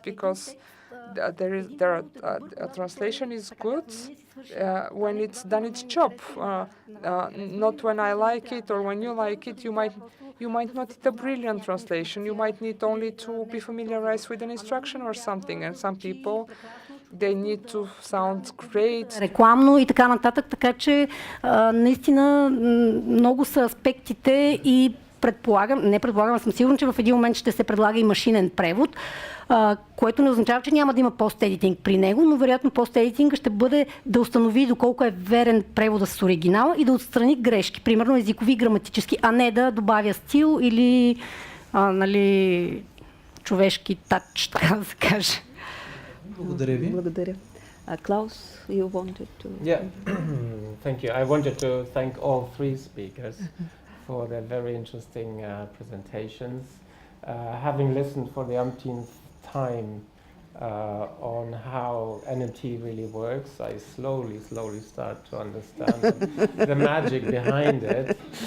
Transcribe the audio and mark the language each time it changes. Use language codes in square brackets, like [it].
[en] Because a translation is good when it's done its job, not when I like it or when you like it. You might not need a brilliant translation. You might need only to be familiarized with an instruction or something. And some people They need to sound great. [bg] Рекламно и така нататък, така че наистина много са аспектите и предполагам, съм сигурна, че в един момент ще се предлага и машинен превод, което не означава, че няма да има пост-едитинг при него, но вероятно пост-едитинга ще бъде да установи доколко е верен превода с оригинала и да отстрани грешки, примерно езикови, граматически, а не да добавя стил или нали, човешки тач, така да се каже. Благодаря ви. Благодаря. Klaus, [en] you wanted to... Yeah, thank you. I wanted to thank all three speakers for their very interesting presentations. Having listened for the umpteenth time on how Nmt really works, I slowly start to understand the magic behind it.